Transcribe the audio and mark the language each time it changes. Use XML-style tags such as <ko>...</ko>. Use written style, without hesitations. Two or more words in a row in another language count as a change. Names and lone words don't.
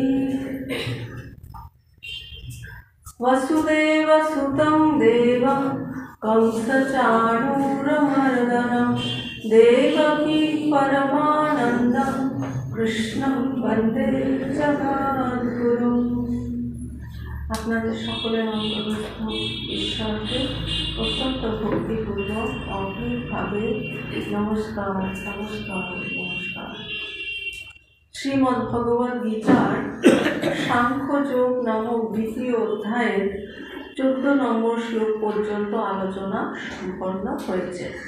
<sa>वसुदेवसुतं देवं कंसचाणूरमर्दनं देवकी परमानन्दं कृष्णं वन्दे जगद्गुरुं।</sa> <bn>আপনাদের সকলের অন্তর্গত ঈশ্বরকে অত্যন্ত ভক্তিপূর্বক অদ্ভুতভাবে নমস্কার নমস্কার নমস্কার। শ্রীমদ্ ভগবদ গীতার সাংখ্যযোগ নামক দ্বিতীয় অধ্যায়ের 14 নম্বর শ্লোক পর্যন্ত আলোচনা সম্পন্ন হয়েছে।</bn>